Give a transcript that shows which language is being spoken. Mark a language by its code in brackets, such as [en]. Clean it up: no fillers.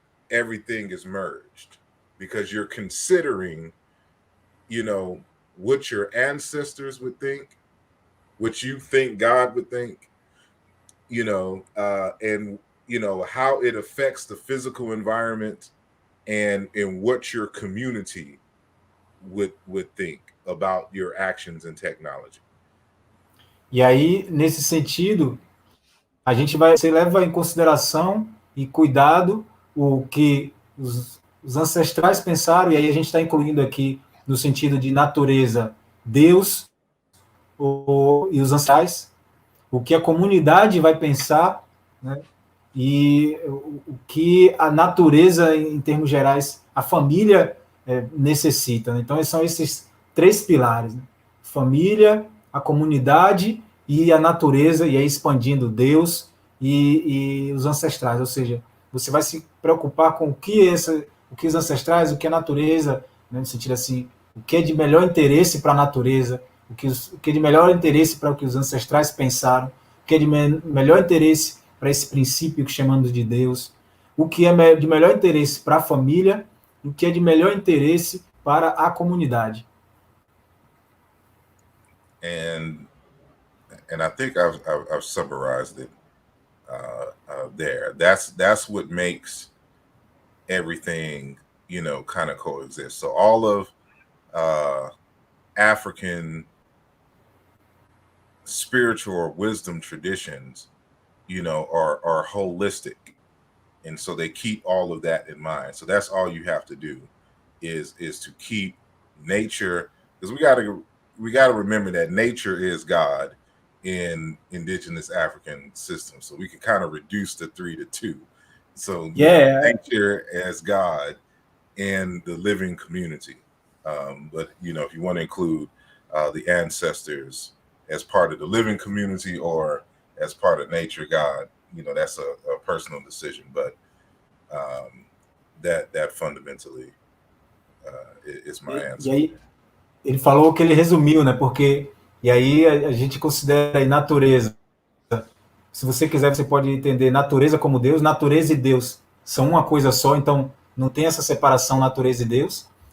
[en] everything is merged, because you're considering what your ancestors would think, what you think God would think, and how it affects the physical environment, and what your community would think about your actions and technology. [pt] E aí, nesse sentido, você leva em consideração e cuidado o que os ancestrais pensaram, e aí a gente está incluindo aqui no sentido de natureza, Deus e os ancestrais, o que a comunidade vai pensar, né? E o que a natureza, em termos gerais, a família necessita. Né? Então, são esses três pilares, né? Família, a comunidade e a natureza, e aí expandindo Deus e os ancestrais, ou seja, você vai se preocupar com o que os ancestrais, o que a natureza, né, no sentido assim, o que é de melhor interesse para a natureza, o que é de melhor interesse para o que os ancestrais pensaram, o que é de melhor interesse para esse princípio que chamamos de Deus, o que é de melhor interesse para a família, o que é de melhor interesse para a comunidade. [en] And I think I've summarized it there. That's what makes everything, you know, kind of coexist. So all of African spiritual or wisdom traditions, you know, are holistic, and so they keep all of that in mind. So that's all you have to do is to keep nature, because we got to remember that nature is God in indigenous African systems. So we can kind of reduce the 3 to 2. So nature as God and the living community. But you know, if you want to include the ancestors as part of the living community or as part of nature God, you know, that's a personal decision. But that fundamentally is my answer. [pt] E aí, ele falou que ele resumiu, né? Porque e aí a gente considera aí natureza. Se você quiser, você pode entender natureza como Deus. Natureza e Deus são uma coisa só, então não tem essa separação natureza e Deus.